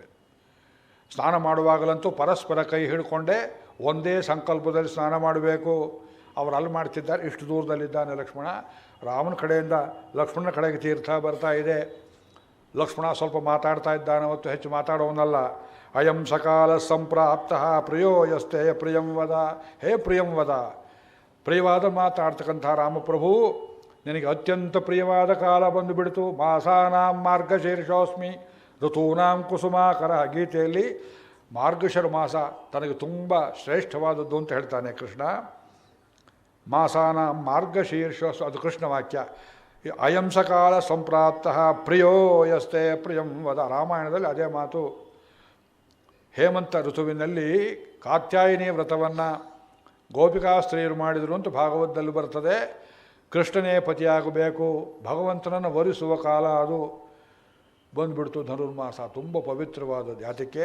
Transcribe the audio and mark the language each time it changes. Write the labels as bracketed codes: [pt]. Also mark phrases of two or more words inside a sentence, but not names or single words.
[kn] ಸ್ನಾನ ಮಾಡುವಾಗಲಂತೂ ಪರಸ್ಪರ ಕೈ ಹಿಡ್ಕೊಂಡೇ ಒಂದೇ ಸಂಕಲ್ಪದಲ್ಲಿ ಸ್ನಾನ ಮಾಡಬೇಕು. ಅವರು ಅಲ್ಲಿ ಮಾಡ್ತಿದ್ದಾರೆ, ಇಷ್ಟು ದೂರದಲ್ಲಿದ್ದಾನೆ ಲಕ್ಷ್ಮಣ. ರಾಮನ ಕಡೆಯಿಂದ ಲಕ್ಷ್ಮಣನ ಕಡೆಗೆ ತೀರ್ಥ ಬರ್ತಾ ಇದೆ. ಲಕ್ಷ್ಮಣ ಸ್ವಲ್ಪ ಮಾತಾಡ್ತಾ ಇದ್ದಾನೆ, ಅವತ್ತು ಹೆಚ್ಚು ಮಾತಾಡೋನಲ್ಲ. [sa] ಅಯಂ ಸಕಾಲ ಸಂಪ್ರಾಪ್ತ ಪ್ರಿಯೋ ಯಸ್ತೆ ಪ್ರಿಯಂ ವದ, ಹೇ ಪ್ರಿಯಂ ವದ. [kn] ಪ್ರಿಯವಾದ ಮಾತಾಡ್ತಕ್ಕಂಥ ರಾಮಪ್ರಭು, ನಿನಗೆ ಅತ್ಯಂತ ಪ್ರಿಯವಾದ ಕಾಲ ಬಂದು ಬಿಡ್ತು. [sa] ಮಾಸಾನಾಂ ಮಾರ್ಗಶೀರ್ಷೋಸ್ಮಿ ಋತೂನಾಂ ಕುಸುಮಾಕರ. [kn] ಗೀತೆಯಲ್ಲಿ ಮಾರ್ಗಶಿರ ಮಾಸ ತನಗೆ ತುಂಬ ಶ್ರೇಷ್ಠವಾದದ್ದು ಅಂತ ಹೇಳ್ತಾನೆ ಕೃಷ್ಣ. [sa] ಮಾಸಾನಾಂ ಮಾರ್ಗಶೀರ್ಷೋಸ್, [kn] ಅದು ಕೃಷ್ಣ ವಾಕ್ಯ. [sa] ಅಯಂ ಸಕಾಲ ಸಂಪ್ರಾಪ್ತ ಪ್ರಿಯೋ ಯಸ್ತೆ ಪ್ರಿಯಂ ವದ, [kn] ರಾಮಾಯಣದಲ್ಲಿ ಅದೇ ಮಾತು. ಹೇಮಂತ ಋತುವಿನಲ್ಲಿ ಕಾತ್ಯಾಯಿನಿ ವ್ರತವನ್ನು ಗೋಪಿಕಾಸ್ತ್ರೀಯರು ಮಾಡಿದರು ಅಂತ ಭಾಗವತದಲ್ಲಿ ಬರ್ತದೆ. ಕೃಷ್ಣನೇ ಪತಿಯಾಗಬೇಕು, ಭಗವಂತನನ್ನು ವರಿಸುವ ಕಾಲ ಅದು ಬಂದುಬಿಡ್ತು. ಧನುರ್ಮಾಸ ತುಂಬ ಪವಿತ್ರವಾದದ್ದು. ಯಾತಕ್ಕೆ?